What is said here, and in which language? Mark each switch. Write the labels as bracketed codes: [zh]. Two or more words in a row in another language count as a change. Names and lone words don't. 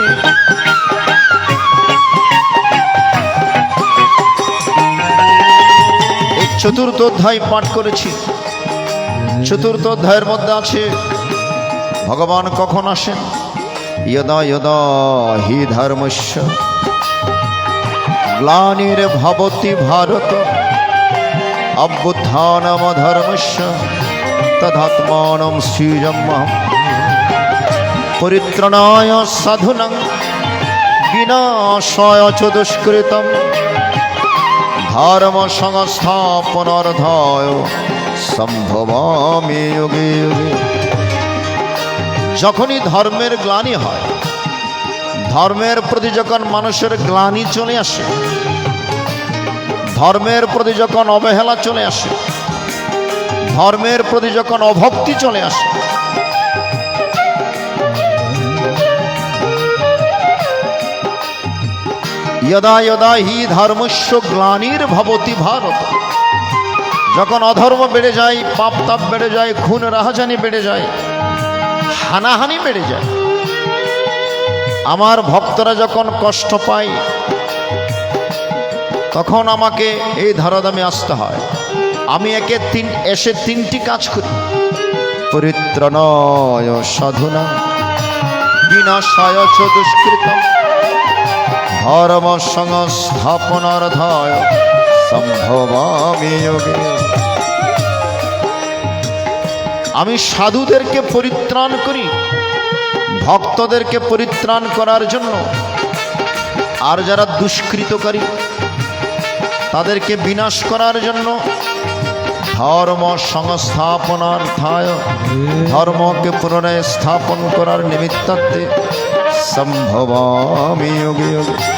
[bn] এই চতুর্থ অধ্যায় পাঠ করেছি। চতুর্থ অধ্যায়ের মধ্যে আছে ভগবান কখন আসেন। [sa] यदा यदा हि धर्मस्य ग्लानिर्भवति भारत अभ्युत्थानमधर्मस्य तदात्मानं सृजाम्यहं परित्राणाय साधूनां विनाशाय च दुष्कृतं धर्म संस्थापनार्थाय सम्भवामि युगे युगे। [bn] যখনই ধর্মের গ্লানি হয়, ধর্মের প্রতি যখন মানুষের গ্লানি চলে আসে, ধর্মের প্রতি যখন অবহেলা চলে আসে, ধর্মের প্রতি যখন অভক্তি চলে আসে, [sa] यदा यदा हि धर्मस्य ग्लानिर्भवति भारत, [bn] যখন অধর্ম বেড়ে যায়, পাপ তাপ বেড়ে যায়, খুন রাহাজানি বেড়ে যায়, হানাহানি বেড়ে যায়, আমার ভক্তরা যখন কষ্ট পায়, তখন আমাকে এই ধরাধামে আসতে হয়। আমি এসে তিনটি কাজ করি। [sa] পরিত্রাণায় সাধুনাং বিনাশায় চ দুষ্কৃতম ধর্ম সংস্থাপনার্থায় সম্ভবামি যোগে। [bn] আমি সাধুদেরকে পরিত্রাণ করি, ভক্তদেরকে পরিত্রাণ করার জন্য, আর যারা দুষ্কৃতকারী তাদেরকে বিনাশ করার জন্য, [sa] ধর্ম সংস্থাপনার্থায় [bn] ধর্মকে পুনরায় স্থাপন করার নিমিত্তার্থে [sa] সম্ভবামি যোগে যোগে।